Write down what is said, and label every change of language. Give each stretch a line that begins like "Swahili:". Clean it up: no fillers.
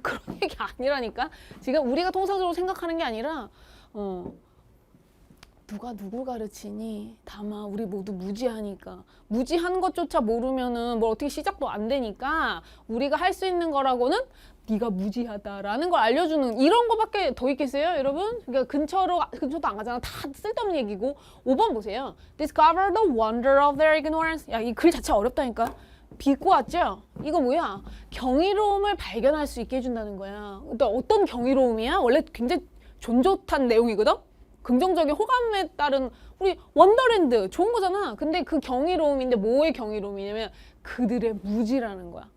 Korean: 그런 얘기 아니라니까. 지금 우리가 통상적으로 생각하는 게 아니라, 누가 누굴 가르치니? 다만 우리 모두 무지하니까. 무지한 것조차 모르면은 어떻게 시작도 안 되니까 우리가 할 수 있는 거라고는 네가 무지하다라는 걸 알려주는 이런 거밖에 더 있겠어요, 여러분? 그러니까 근처도 안 가잖아. 다 쓸데없는 얘기고. 5번 보세요.
English: Discover the wonder of their ignorance.
Korean: 야, 이 글 자체 어렵다니까. 비꼬 왔죠? 이거 뭐야? 경이로움을 발견할 수 있게 해준다는 거야. 어떤 경이로움이야? 원래 굉장히 존좋단 내용이거든? 긍정적인 호감에 따른 우리 원더랜드 좋은 거잖아. 근데 그 경이로움인데 뭐의 경이로움이냐면 그들의 무지라는 거야.